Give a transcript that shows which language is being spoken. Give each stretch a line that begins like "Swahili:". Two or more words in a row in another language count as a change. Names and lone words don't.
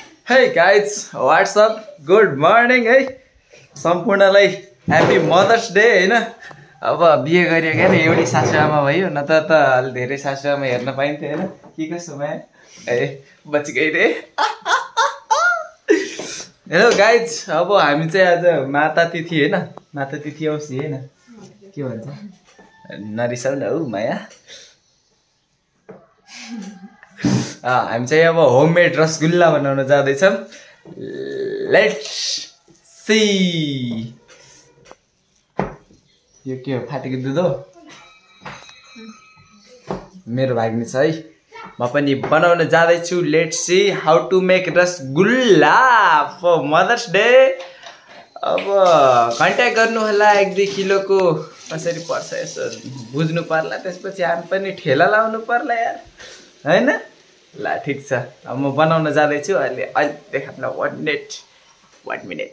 English: Hey guys, what's up? Good morning
Nepali: है सम्पूर्णलाई
English: happy mother's day हैन।
Nepali: अब बिहे गरियो के एउटै सासुआमा भयो न त अलि धेरै सासुआमा हेर्न पाइन्थ्यो हैन। के कसो माया ए
Hindi: बच गई
Nepali: रे।
English: hello guys,
Nepali: अब हामी चाहिँ आज माता तिथि हैन, माता तिथि औँसी हैन के भन्छ नरिसाउ न हौ माया। हामी चाहिँ अब होममेड रसगुल्ला बनाउन जाँदैछौँ।
English: let's see.
Nepali: यो के हो, फाटेको दुध हो? मेरो भाग्ने छ है। म पनि बनाउन जाँदैछु।
English: let's see how to make rasgulla for mother's day.
Nepali: अब कन्ट्याक्ट गर्नु होला 1-2 किलोको कसरी पर्छ यसो बुझ्नु पर्ला। त्यसपछि हामी पनि ठेला लाउनु पर्ला यार हैन। ल ठीक छ, अब म बनाउन जाँदैछु। अहिले देखाउन 1 मिनट।